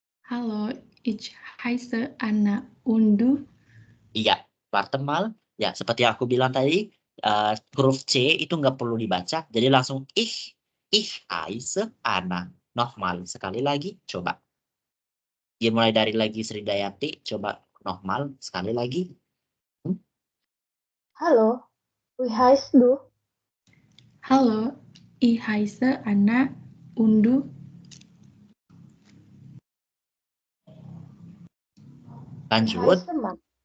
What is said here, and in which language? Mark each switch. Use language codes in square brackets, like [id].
[de] Hallo, ich heiße Anna und du? [id] Iya, [de] Wartemal. [id] Ya, seperti yang aku bilang tadi, huruf C itu nggak perlu dibaca. Jadi langsung [de] ich heiße Anna. Nochmal, [id] sekali lagi, coba. Ya, mulai dari lagi Sri Dayanti, coba [de] nochmal, [id] sekali lagi. [de] Hallo, wie heißt du? Hallo, ich heiße Anna und du? Wie [id] Lanjut. [de] heißt Max?